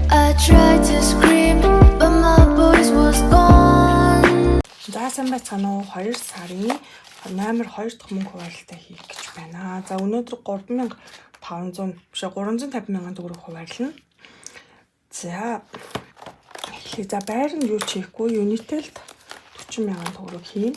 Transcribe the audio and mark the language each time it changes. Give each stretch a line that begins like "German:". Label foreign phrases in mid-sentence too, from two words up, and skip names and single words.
English: tried to scream, but my voice was gone.
Mongolian: За сайн байцгаана уу? 2 сарын 8-р 2 дахь мөнгө хуваарлалтаа хийх гэж байна. За өнөөдөр 3,500 биш 350 мянган төгрөг хуваарлана. За эхлэе. За байр нь юу ч хийхгүй, Unitel-д 40 мянган төгрөг хийн.